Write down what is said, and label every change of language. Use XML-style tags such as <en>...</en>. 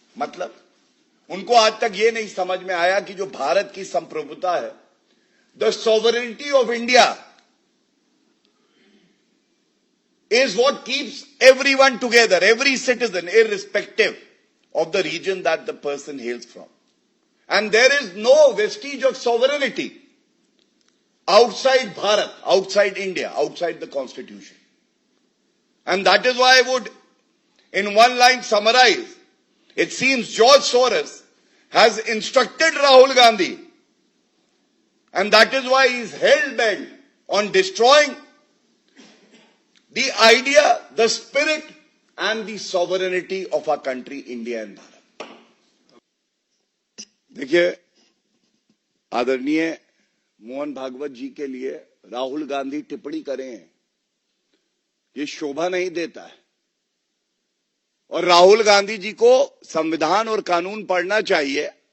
<hi>मतलब उनको आज तक ये नहीं समझ में आया कि जो भारत की संप्रभुता है,</hi> <en>The sovereignty of India is what keeps everyone together, every citizen, irrespective of the region that the person hails from. And there is no vestige of sovereignty outside Bharat, outside India, outside the constitution. And that is why I would, in one line, summarize. It seems George Soros has instructed Rahul Gandhi, and that is why he is hell-bent on destroying the idea, the spirit and the sovereignty of our country, India and Bharat.</en> <hi>देखिए, आदरणीय मोहन भागवत जी के लिए राहुल गांधी टिप्पणी करें, ये शोभा नहीं देता है। और राहुल गांधी जी को संविधान और कानून पढ़ना चाहिए।</hi>